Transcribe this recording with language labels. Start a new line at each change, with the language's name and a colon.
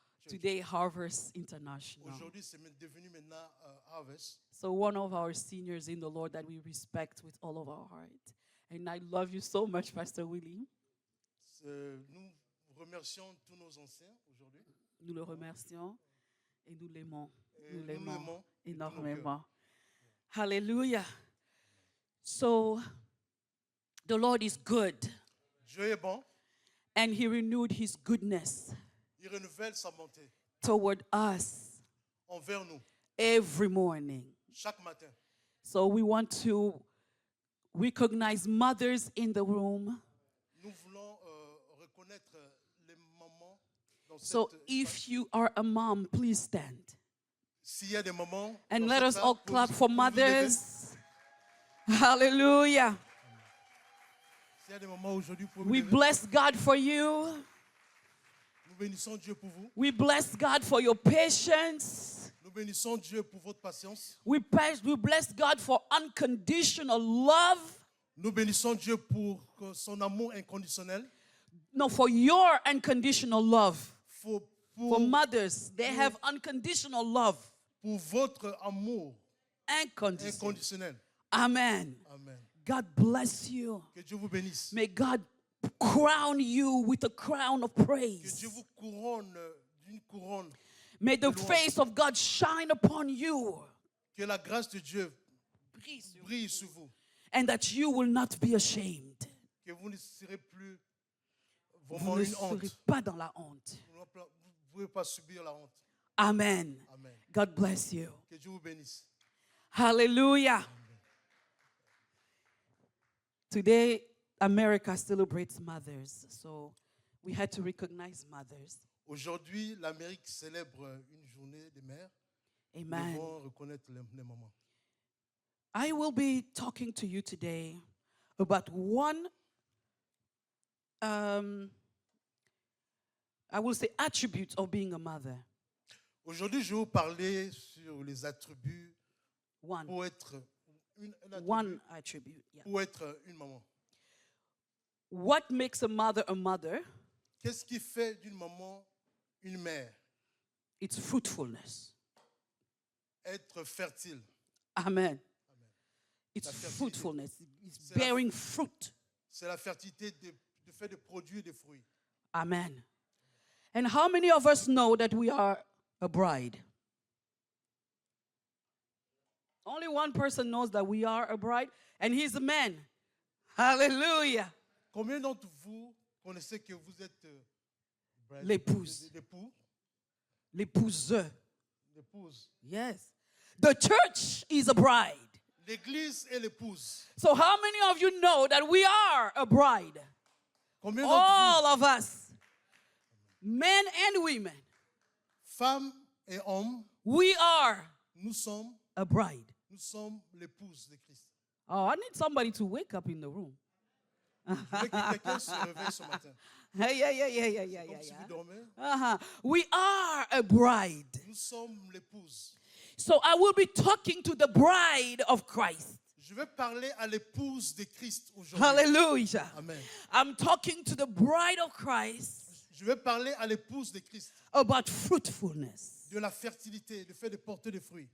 English: Today, Harvest International.
French: Aujourd'hui, c'est devenu maintenant Harvest.
English: So one of our seniors in the Lord that we respect with all of our heart. And I love you so much, Pastor Willie.
French: Nous remercions tous nos anciens aujourd'hui. Nous le remercions et nous l'aimons. Nous Nous l'aimons l'aimons de tout nos énormément.
English: Hallelujah. So the Lord is good,
French: Dieu est bon.
English: and He renewed His goodness
French: Il renouvelle sa bonté
English: toward us
French: envers nous
English: every morning.
French: chaque matin.
English: So we want to recognize mothers in the room.
French: Nous voulons reconnaître les mamans dans
English: So
French: cette
English: if you are a mom, please stand.
French: S'il y a des mamans
English: And
French: dans
English: let
French: cette
English: us
French: salle,
English: all
French: pouvez-
English: clap for
French: pouvez vous lever.
English: mothers. Hallelujah.
French: S'il y a des mamans aujourd'hui pour vous
English: We
French: lever.
English: bless God for you.
French: Nous bénissons Dieu pour vous.
English: We bless God for your patience.
French: Nous bénissons Dieu pour votre patience.
English: We bless God for unconditional love.
French: Nous bénissons Dieu pour son amour inconditionnel.
English: No, for your unconditional love. For Mothers, they have unconditional love.
French: pour votre amour
English: Unconditional.
French: inconditionnel.
English: Amen.
French: Amen.
English: God bless you.
French: Que Dieu vous bénisse.
English: May God crown you with a crown of
French: Que
English: praise.
French: Dieu vous couronne d'une couronne.
English: May the
French: de louange.
English: face of God shine upon you.
French: Que la grâce de Dieu brille sur vous.
English: And that you will not be ashamed.
French: Que vous ne serez plus Vous vraiment ne une serez honte. pas dans la honte. Vous ne pouvez pas subir la honte.
English: Amen.
French: Amen.
English: God bless you.
French: Que Dieu vous bénisse.
English: Hallelujah. Today, America celebrates mothers. So we had to recognize mothers.
French: Aujourd'hui, l'Amérique célèbre une journée des mères. Nous
English: Amen.
French: devons reconnaître les mamans.
English: I will be talking to you today about one, I will say, attribute of being a mother.
French: Aujourd'hui, je vais vous parler sur les attributs
English: One.
French: pour être un attribut
English: One attribute. Yeah.
French: pour être une maman.
English: What makes a mother?
French: Qu'est-ce qui fait d'une maman une mère?
English: It's fruitfulness.
French: Être fertile.
English: Amen. It's
French: La fertilité.
English: fruitfulness. It's
French: C'est la-
English: bearing fruit.
French: C'est la fertilité de fait de produire des fruits.
English: Amen. And how many of us know that we are a bride? Only one person knows that we are a bride, and he's a man. Hallelujah.
French: Combien d'entre vous connaissez que vous êtes L'épouse. l'époux, L'épouse. l'épouse?
English: Yes. The church is a bride.
French: L'église est l'épouse.
English: So how many of you know that we are a bride?
French: Combien d'entre
English: All of us, men and women,
French: vous, femmes et hommes,
English: we are
French: nous sommes
English: a bride.
French: l'épouse de Christ?
English: Oh, I need somebody to wake up in the room.
French: Je veux que quelqu'un se réveille ce matin.
English: Yeah.
French: Comme si vous dormez.
English: We are a bride.
French: Nous sommes l'épouse.
English: So I will be talking to the bride of Christ.
French: Je vais parler à l'épouse de Christ aujourd'hui.
English: Hallelujah. Amen. I'm talking to the bride of Christ
French: Je vais parler à l'épouse de Christ
English: about fruitfulness.
French: de la fertilité, du fait de porter des fruits.